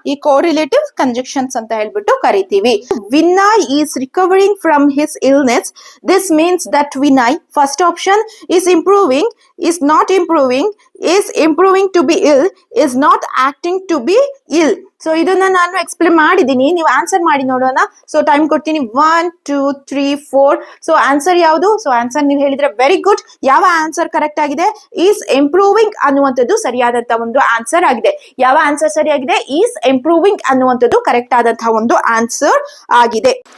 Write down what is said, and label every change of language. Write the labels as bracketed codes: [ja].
[kn] ಈ ಕೋರಿಲೇಟಿವ್ ಕಂಜಕ್ಷನ್ಸ್ ಅಂತ ಹೇಳ್ಬಿಟ್ಟು ಕರಿತೀವಿ. [en] Vinay is recovering from his illness. This means that Vinay, first option, is improving, is not improving, is improving to be ill, is not acting to be ill. [kn] So ಇದನ್ನ ನಾನು explain ಮಾಡಿದ್ದೀನಿ, ನೀವು answer ಮಾಡಿ ನೋಡೋಣ. ಸೊ ಟೈಮ್ ಕೊಡ್ತೀನಿ. 1 2 3 4. So answer ಯಾವುದು? So answer ನೀವು ಹೇಳಿದ್ರೆ ವೆರಿ ಗುಡ್. ಯಾವ ಆನ್ಸರ್ ಕರೆಕ್ಟ್ ಆಗಿದೆ? [en] is improving [kn] ಅನ್ನುವಂಥದ್ದು ಸರಿಯಾದಂತ ಒಂದು ಆನ್ಸರ್ ಆಗಿದೆ. ಯಾವ ಆನ್ಸರ್ ಸರಿಯಾಗಿದೆ? [en] is improving [kn] ಅನ್ನುವಂಥದ್ದು ಕರೆಕ್ಟ್ ಆದಂತಹ ಒಂದು ಆನ್ಸರ್ ಆಗಿದೆ.